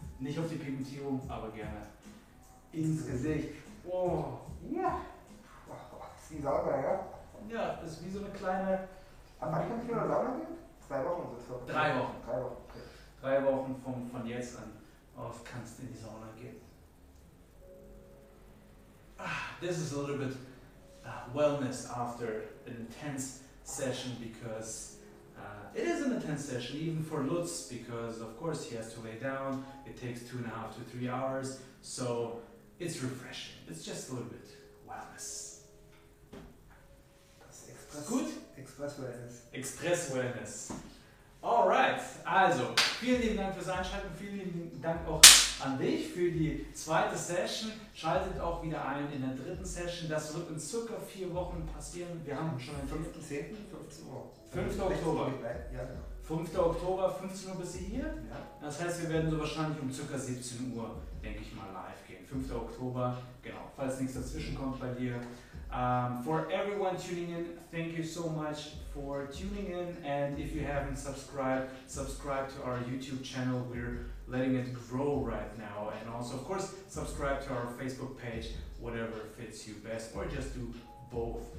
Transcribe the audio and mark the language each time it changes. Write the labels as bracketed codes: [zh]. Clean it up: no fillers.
[de] Nicht auf die Pigmentierung, aber gerne ins Gesicht. Oh, ja. Ist die sauber, ja? Ja, das ist wie so eine kleine. Ab wann kann ich wieder in die Sauna gehen? 2 Wochen sind es doch. 3 Wochen. 3 Wochen, okay. 3 Wochen von jetzt an auf kannst du in die Sauna gehen. [en] This is a little bit wellness after an intense session because it is an intense session even for Lutz because of course he has to lay down. It takes 2.5 to 3 hours, so it's refreshing. It's just a little bit wellness. [de] Das Express. Gut? Express Wellness. Express Wellness. Alright, also vielen lieben Dank fürs Einschalten, vielen lieben Dank auch an dich für die zweite Session. Schaltet auch wieder ein in der dritten Session. Das wird in circa 4 Wochen passieren. Wir haben schon den 5.10., 15 Uhr. 5. Oktober. Ja, genau. 5. Oktober, 15 Uhr bist du hier. Ja. Das heißt, wir werden so wahrscheinlich um ca. 17 Uhr denke ich mal, live gehen. 5. Oktober, genau, falls nichts dazwischen kommt bei dir. [en] For everyone tuning in, thank you so much for tuning in, and if you haven't subscribed, subscribe to our YouTube channel. We're letting it grow right now, and also of course subscribe to our Facebook page, whatever fits you best, or just do both.